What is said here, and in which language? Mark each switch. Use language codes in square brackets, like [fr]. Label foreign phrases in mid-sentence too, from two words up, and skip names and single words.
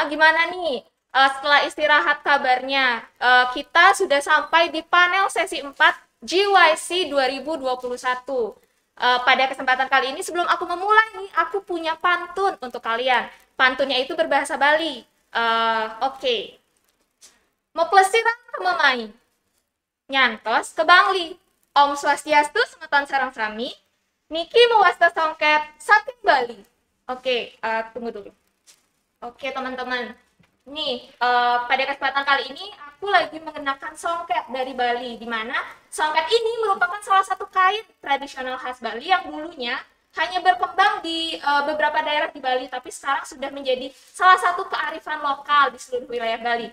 [id] Gimana nih setelah istirahat kabarnya? Kita sudah sampai di panel sesi 4 GYC 2021. Pada kesempatan kali ini sebelum aku memulai nih, aku punya pantun untuk kalian. Pantunnya itu berbahasa Bali. Oke. [ban] Mau plesiran ke Mamai, nyantos ke Bangli. Om Swastiastu semeton sarang sami, Niki mewasta songket saking Bali. [id] Oke, tunggu dulu. Oke, teman-teman. Nih, pada kesempatan kali ini aku lagi mengenakan songket dari Bali, di mana songket ini merupakan salah satu kain tradisional khas Bali yang dulunya hanya berkembang di beberapa daerah di Bali, tapi sekarang sudah menjadi salah satu kearifan lokal di seluruh wilayah Bali.